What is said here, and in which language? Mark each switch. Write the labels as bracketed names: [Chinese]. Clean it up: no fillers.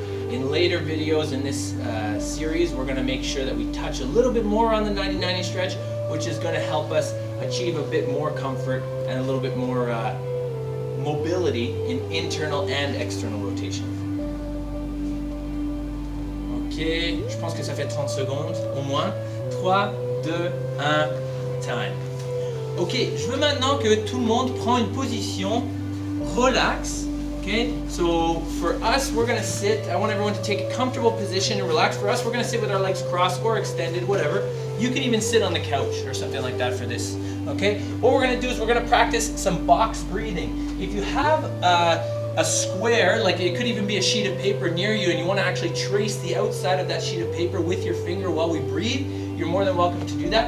[English] In later videos in this series, we're going to make sure that we touch a little bit more on the 90-90 stretch, which is going to help us achieve a bit more comfort and a little bit more mobility in internal and external rotation. [French] Ok, je pense que ça fait 30 secondes au moins. 3, 2, 1, time. Ok, je veux maintenant que tout le monde prend une position relax. [English] Okay, so for us, we're going to sit. I want everyone to take a comfortable position and relax. For us, we're going to sit with our legs crossed or extended, whatever. You can even sit on the couch or something like that for this. Okay, what we're going to do is we're going to practice some box breathing. If you have a square, like it could even be a sheet of paper near you, and you want to actually trace the outside of that sheet of paper with your finger while we breathe, you're more than welcome to do that.